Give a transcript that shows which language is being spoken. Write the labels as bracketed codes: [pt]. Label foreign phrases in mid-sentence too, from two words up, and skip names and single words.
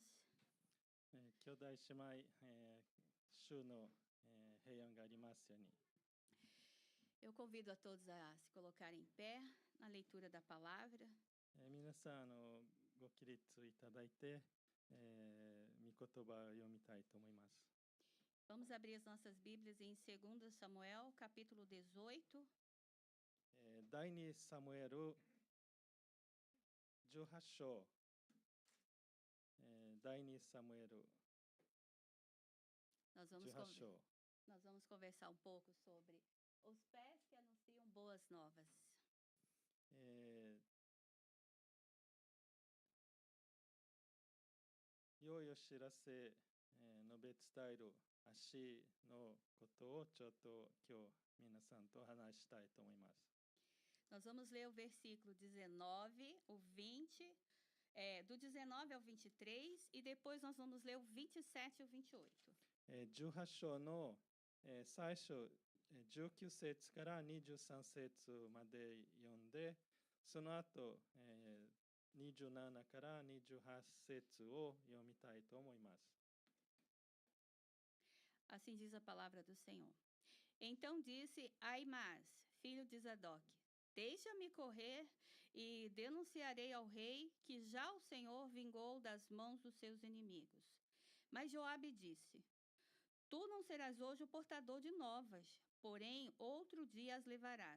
[ja] 兄弟姉妹、主の、平安がありますように。 [pt] Eu convido a todos a se colocarem em pé na leitura da palavra. [ja] 皆さんご起立いただいて、御言葉を読みたいと思います。 [pt] Vamos abrir as nossas Bíblias em 2 Samuel, capítulo 18. [ja] 第2サムエル18章、第2サムエル [pt] Nós 18 vamos, [ja] 章。 [pt] nós vamos conversar um pouco sobre os pés que anunciam boas novas. [ja] 良いお知らせ、述べ伝える足のことをちょっと今日皆さんと話したいと思います。 [pt] Nós vamos ler o versículo 19, o 20, do 19 ao 23, e depois nós vamos ler o 27 e o 28. [ja] 18 章の、最初、19節から23節まで読んで、その後、27から28節を読みたいと思います。 [pt] Assim diz a palavra do Senhor. Então disse Aimás, filho de Zadok: Deixa-me correr e denunciarei ao rei que já o Senhor vingou das mãos dos seus inimigos. Mas Joabe disse: Tu não serás hoje o portador de novas, porém outro dia as levarás.